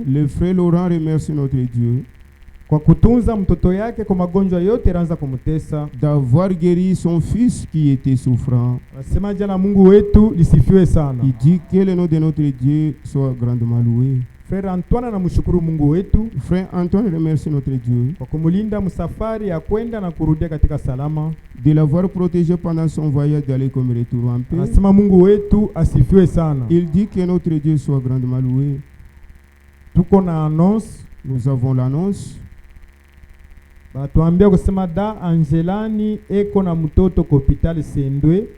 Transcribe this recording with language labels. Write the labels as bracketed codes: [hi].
[fr] Le frère Laurent remercie notre Dieu [sw] kwa kutunza mtoto yake kwa magonjwa yote yanaanza kumtesa, [fr] d'avoir guéri son fils qui était souffrant. [sw] Nasema jana Mungu wetu lisifiwe sana. [fr] Il dit que le nom de notre Dieu soit grandement loué. [sw] Frère Antoine anamshukuru Mungu wetu. [fr] Frère Antoine remercie notre Dieu [sw] kwa kumulinda msafari ya kwenda na kurudia katika salama, [fr] de l'avoir protégé pendant son voyage d'aller comme retour en paix. [sw] Nasema Mungu wetu asifiwe sana. [fr] Il dit que notre Dieu soit grandement loué. [sw] Tuko na annonce, [fr] nous avons l'annonce. [sw] Batuambia kusema da Angelani eko na mtoto kwa hospitali Sendwe.